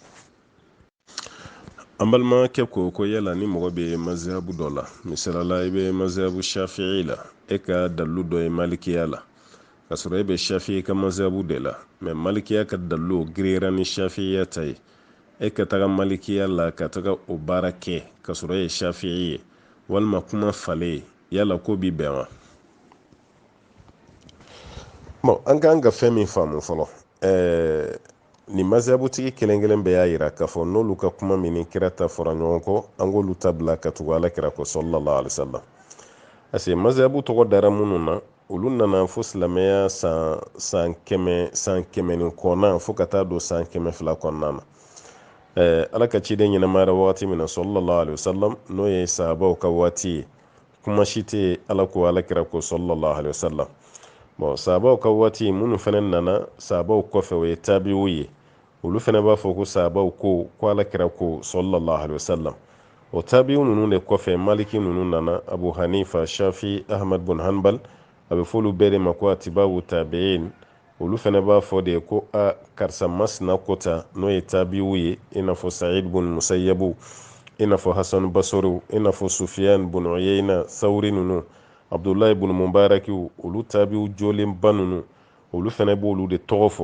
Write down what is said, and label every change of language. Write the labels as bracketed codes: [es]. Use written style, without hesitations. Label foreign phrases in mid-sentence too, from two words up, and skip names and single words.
[bm] an balimakɛ ko yala ni mɔgɔ bɛ mazihabu dɔ la misalala i bɛ mazihabu shafi'i la e ka dalilu dɔ ye malikiya la ka sɔrɔ e bɛ shafi'i ka mazihabu de la mais malikiya ka dalilu girera ni shafi'iya ta ye e ka taga malikiya la ka taga o baara kɛ ka sɔrɔ e ye shafi'i ye walima kuma falen yala ko bi bɛn wa bon an kan ka fɛn min faamu fɔlɔ ni mazhabutigi kelen-kelen bɛɛ y'a yira k'a fɔ n'olu ka kuma min ni kira ta fɔra ɲɔgɔn kɔ an k'olu ta bila ka tugu ala kira kɔ [ar] صلى الله عليه وسلم [bm] parce que mazhabu tɔgɔ dara minnu na olu nana fo silamɛya san kɛmɛ ni kɔnɔna fo ka taa don san 200 kɔnɔna na ala ka ciden ɲɛnamayara wagati min na [ar] صلى الله عليه وسلم [bm] n'o ye sahabaw ka waati ye kuma si tɛ ala ko ala kira ko [ar] صلى الله عليه وسلم [bm] bon sahabaw ka waati minnu fana nana sahabaw kɔfɛ o ye tabi'u ye olu fana b'a fɔ ko sahabaw ko ala kira ko [ar] صلى الله عليه وسلم [bm] o tabi'u ninnu de kɔfɛ maliki ninnu nana abu hanifa shafi ahmad bin hanbal a bɛ fɔ olu bɛɛ de ma ko [ar] أتباع التابعين [bm] olu fana b'a fɔ de ko karisa masina kota n'o ye tabi'u ye i n'a fɔ sa'id bin musayyabu i n'a fɔ Hasan Basoriw, i n'a fɔ Sufiyan bun Uyayna, Thawri ninnu, Abdullahi bun Mubarakiw, olu tabiw jolenba ninnu, olu fɛnɛ b'olu de tɔgɔ fɔ.